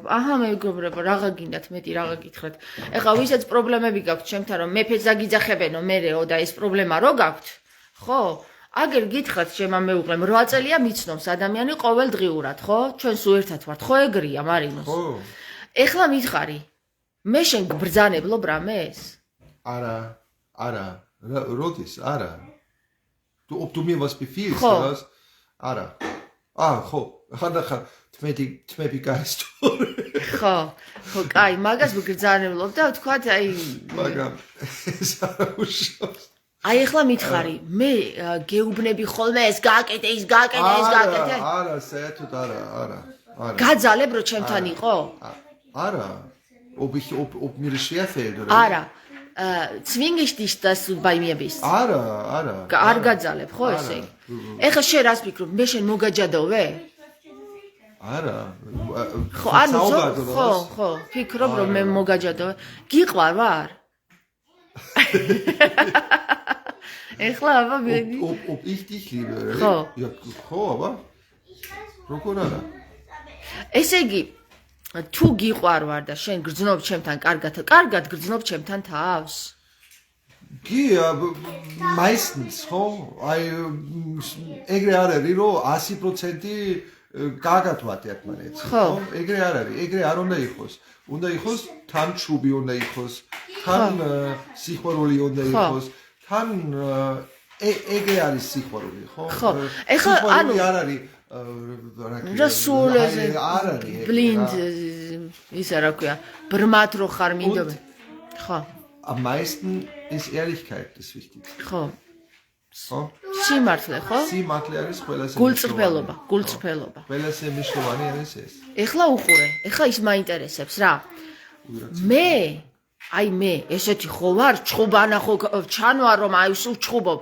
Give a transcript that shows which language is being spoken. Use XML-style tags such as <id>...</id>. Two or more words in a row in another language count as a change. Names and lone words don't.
<ka>აჰა, მეგობრებო, რაღა გინდათ მეტი რაღა გითხრათ. ეხლა ვისაც პრობლემები გაქვთ ჩემთან, რომ მეფეს აგიძახებენო მერეო და ეს პრობლემა რო გაქვთ, ხო? აგერ გითხრათ შემა მეუღლემ 8 წელია მიცნობს ადამიანი ყოველდღიურად, ხო? ჩვენ სულ ერთად ვართ, ხო ეგრეა, მარინოს? ხო. ეხლა მითხარი, მე შენ გბრძანებლობ რამეს? არა. როდის? არა.</ka> <de>Ob du mir was befiehlst, oder was?</de> <ka>Არა. ხო. ხანდახან თმები გაისტორე. ხო, კაი, მაგას ვგრძანებლობ და ვთქვათ, აი, მაგრამ ეს არა უშავს. აი ეხლა მითხარი, მე გეუბნები ხოლმე ეს გააკეთე, ის გააკეთე, ეს გააკეთე? არა, საერთოდ არა. გაძალებ რო ჩემთან იყო? არა.</ka> <de>Ob mir das schwerfällt oder?</de> <ka>არა.</ka> <de>Zwinge ich dich, dass du bei mir bist?</de> <ka>არა. არ გაძალებ, ხო ესე? ეხლა შენ რას ფიქრობ, მე შენ მოგაჯადოვე? არა. ხო, ანუ ხო, ფიქრობ რომ მე მოგაჯადოვე. გიყვარ ვარ? ეხლა აბა</ka> <de>ob ich dich liebe?</de> <ka>ხო. ხო, აბა. როგორ არა? ესე იგი თუ გიყვარ ვარ და შენ გრძნობ ჩემთან კარგად გრძნობ ჩემთან თავს? კი, meistens, ხო? აი ეგრე არ არის რომ 100% გაგათვათ ერთმანეთს. ხო. ეგრე არ არის, ეგრე არ უნდა იყოს. უნდა იყოს თან ჩუბი უნდა იყოს, თან სიყვარული უნდა იყოს, თან ეგრე არის სიყვარული, ხო? ხო. ეხლა ანუ სიყვარული არ არის რა სულ ეს არ არის. blind ისა რა ქვია, ბრმად რო ხარ მინდობ. ხო.</ka> <de>Am meisten ist Ehrlichkeit das Wichtigste.</de> <ka>ხო. ხო? სიმართლე, ხო? სიმართლე არის ყველაზე გულწრფელობა, გულწრფელობა. ყველაზე მნიშვნელოვანი არის ეს. ეხლა უყურე, ეხლა ის მაინტერესებს რა. მე ესეთი ხო ვარ, ჩხუბანა ხო ჩანვარ რომ აი სულ ჩხუბობ.</ka>